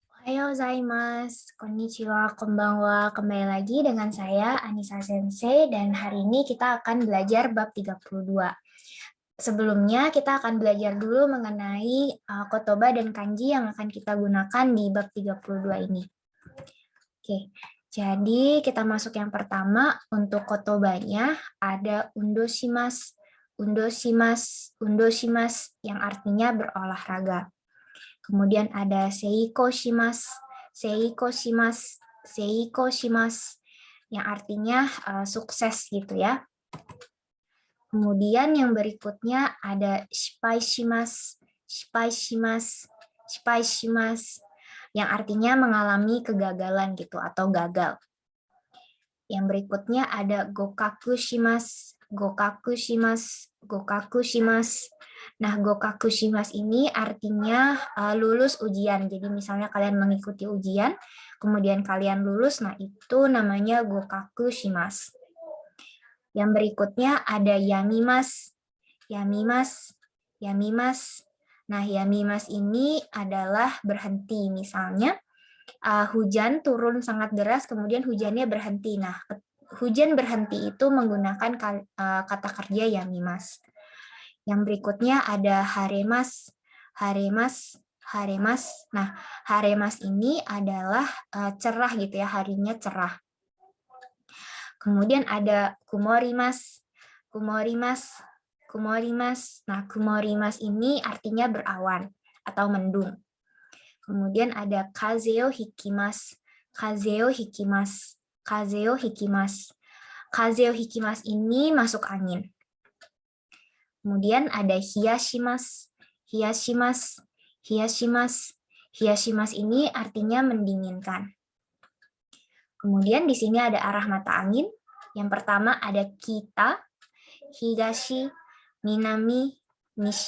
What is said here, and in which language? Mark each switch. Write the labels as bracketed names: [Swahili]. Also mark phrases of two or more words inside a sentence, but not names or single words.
[Japanese] ございます、こんにちは、こんばんは. [Indonesian] Kembali lagi dengan saya, Anissa Sensei, dan hari ini kita akan belajar bab 32. Sebelumnya, kita akan belajar dulu mengenai kotoba dan kanji yang akan kita gunakan di bab 32 ini. Oke, jadi kita masuk yang pertama. Untuk kotobanya ada [Japanese] 運動します、運動します、運動します, [Indonesian] yang artinya berolahraga. Kemudian ada [Japanese] 成功します、成功します、成功します, [Indonesian] yang artinya sukses gitu ya. Kemudian yang berikutnya ada [Japanese] 失敗します、失敗します、失敗します, [Indonesian] yang artinya mengalami kegagalan gitu atau gagal. Yang berikutnya ada [Japanese] 合格します、合格します、合格します. [Indonesian] Nah, [Japanese] 合格します [Indonesian] ini artinya lulus ujian. Jadi misalnya kalian mengikuti ujian, kemudian kalian lulus, nah itu namanya [Japanese] 合格します. [Indonesian] Yang berikutnya ada [Japanese] やみます、やみます、やみます. [Indonesian] Nah, yamimasu ini adalah berhenti. Misalnya hujan turun sangat deras, kemudian hujannya berhenti. Nah, hujan berhenti itu menggunakan kata kerja yamimasu. Yang berikutnya ada [Japanese] 晴れます、晴れます、晴れます. [Indonesian] Nah, haremas ini adalah cerah gitu ya, harinya cerah. Kemudian ada [Japanese] 曇ります、曇ります、曇ります. [Indonesian] Nah, kumorimas ini artinya berawan atau mendung. Kemudian ada [Japanese] 風邪をひきます、風邪をひきます、風邪をひきます. 風邪をひきます [Indonesian] ini masuk angin. Kemudian ada [Japanese] 冷やします、冷やします、冷やします. [Indonesian] Hiyashimasu ini artinya mendinginkan. Kemudian di sini ada arah mata angin. Yang pertama ada kita, [Japanese] 東、南、西.